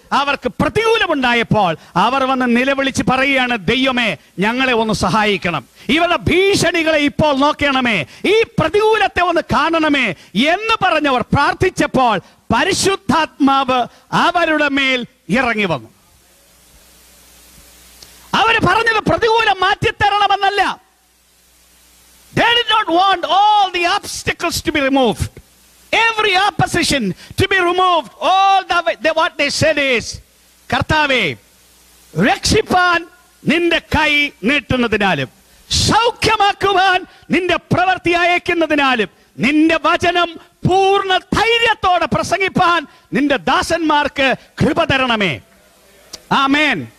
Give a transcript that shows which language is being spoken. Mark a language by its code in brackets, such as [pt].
[ml] അവർക്ക് പ്രതികൂലമുണ്ടായപ്പോൾ അവർ വന്ന് നിലവിളിച്ച് പറയുകയാണ്, ദൈവമേ ഞങ്ങളെ ഒന്ന് സഹായിക്കണം, ഇവരുടെ ഭീഷണികളെ ഇപ്പോൾ നോക്കണമേ, ഈ പ്രതികൂലത്തെ ഒന്ന് കാണണമേ എന്ന് പറഞ്ഞവർ പ്രാർത്ഥിച്ചപ്പോൾ പരിശുദ്ധാത്മാവ് അവരുടെ മേൽ ഇറങ്ങി വന്നു. അവർ പറഞ്ഞത് പ്രതികൂലം മാറ്റിത്തരണമെന്നല്ല. [en] They did not want all the obstacles to be removed, every opposition to be removed. What they said is, [ml] കർത്താവേ, രക്ഷിപ്പാൻ നിന്റെ കൈ നീട്ടുന്നതിനാലും സൗഖ്യമാക്കുവാൻ നിന്റെ പ്രവൃത്തി അയക്കുന്നതിനാലും നിന്റെ വചനം പൂർണ്ണ ധൈര്യത്തോടെ പ്രസംഗിപ്പാൻ നിന്റെ ദാസന്മാർക്ക് കൃപ തരണമേ. ആമേൻ.